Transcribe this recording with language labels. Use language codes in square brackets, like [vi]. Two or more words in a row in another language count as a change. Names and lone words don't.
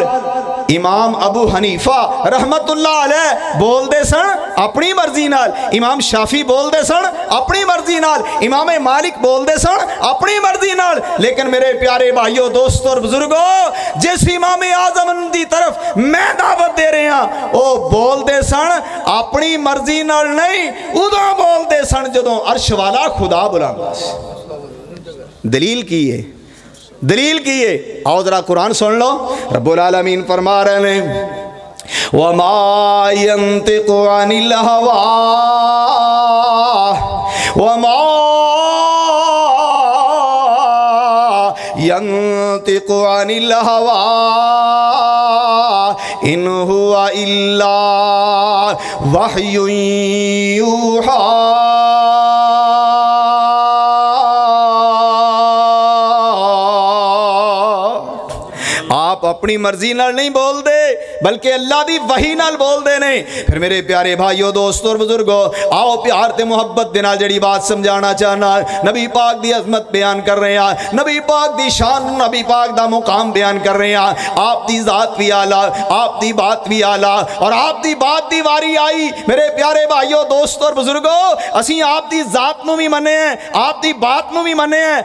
[pa] امام ابو حنیفہ رحمت اللہ علیہ بول دے سن اپنی مرضی نال، امام شافی بول دے سن اپنی مرضی نال، امام مالک بول دے سن اپنی مرضی نال۔ لیکن میرے پیارے بھائیوں دوستوں اور بزرگوں، جس امام اعظم دی طرف میں دعوت دے رہے ہیں وہ بول دے سن اپنی مرضی نال نہیں، ادھا بول دے سن جدوں عرش والا خدا بلانا۔ دلیل کی ہے، دلیل کی ہے، آؤ ذرا قرآن سن لو۔ رب العالمین فرما رہے ہیں [ar] وَمَا يَنْتِقُ عَنِ الْهَوَىٰ وَمَا يَنْتِقُ عَنِ الْهَوَىٰ إِنْ هُوَ إِلَّا وَحْيٌ يُوحَىٰ۔ [pa] آپ اپنی مرضی نال نہیں بول دے بلکہ اللہ دی وحی نال بول دے نے۔ پھر میرے پیارے بھائیو دوستو اور بزرگو، آؤ پیار تے محبت دے نال جڑی بات سمجھانا چاہنا، نبی پاک دی عظمت بیان کر رہے ہیں، نبی پاک دی شان، نبی پاک دا مقام بیان کر رہے ہیں۔ آپ دی ذات بھی آلہ، آپ دی بات بھی آلہ، اور آپ دی بات دی واری آئی میرے پیارے بھائیو دوستو اور بزرگو، اسی آپ دی ذات نو بھی منے ہیں، آپ دی بات نو بھی منے ہیں۔